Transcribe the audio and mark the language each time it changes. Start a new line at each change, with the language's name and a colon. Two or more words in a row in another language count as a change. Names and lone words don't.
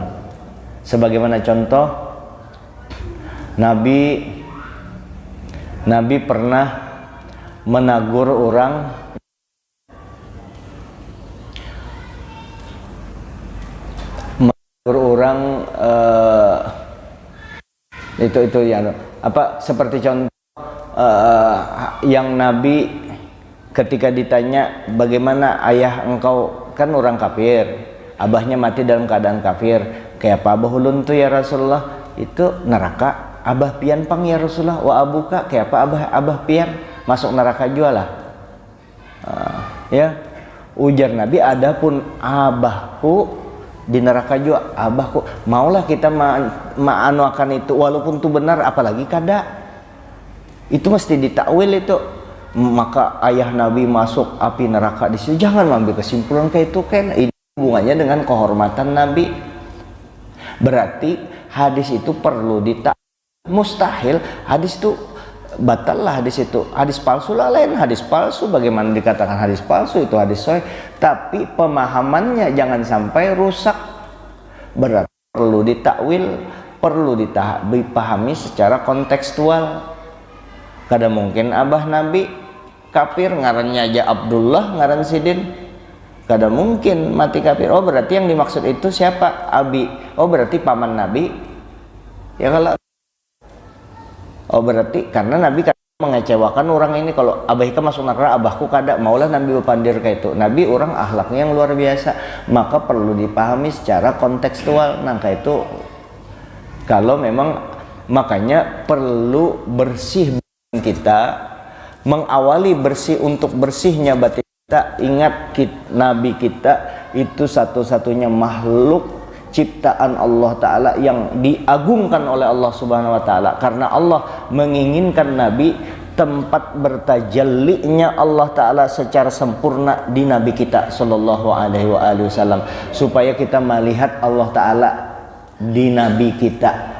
Indonesian: Sebagaimana contoh, Nabi pernah menegur orang itu ya apa, seperti contoh yang Nabi ketika ditanya bagaimana ayah engkau, kan orang kafir, abahnya mati dalam keadaan kafir, kayak apa abah ulun tuh ya Rasulullah? Itu neraka.
Banjar: Abah pian pang ya Rasulullah,
Arabic: wa abuka,
Banjar: kayak apa abah pian masuk neraka jualah.
Indonesian: Ya ujar Nabi, adapun abahku di neraka juga, abahku, maulah kita maanuakan itu walaupun itu benar, apalagi kada, itu mesti ditakwil itu. Maka ayah Nabi masuk api neraka di situ, jangan mengambil kesimpulan kayak itu, kan ini hubungannya dengan kehormatan Nabi. Berarti hadis itu perlu mustahil hadis itu batal lah, hadis itu hadis palsu lah, lain hadis palsu. Bagaimana dikatakan hadis palsu? Itu hadis sahih, tapi pemahamannya jangan sampai rusak. Berarti perlu ditakwil, perlu dipahami secara kontekstual.
Banjar: Kada mungkin abah Nabi kafir, ngarannya aja Abdullah, ngaran Sidin, kada mungkin mati kafir.
Indonesian: Oh berarti yang dimaksud itu siapa? Abi. Oh berarti paman Nabi ya. Kalau oh berarti karena Nabi mengecewakan orang ini, kalau abahika masuk neraka, abahku kada,
Banjar: maulah Nabi berpandir kayak itu.
Indonesian: Nabi orang akhlaknya yang luar biasa, maka perlu dipahami secara kontekstual. Nah kayak itu kalau memang, makanya perlu bersih kita, mengawali bersih. Untuk bersihnya batin kita, ingat Nabi kita itu satu-satunya makhluk ciptaan Allah Ta'ala yang diagungkan oleh Allah Subhanahu Wa Ta'ala, karena Allah menginginkan Nabi, tempat bertajallinya Allah Ta'ala secara sempurna di Nabi kita
Arabic: Sallallahu Alaihi Wasallam,
Indonesian: supaya kita melihat Allah Ta'ala di Nabi kita.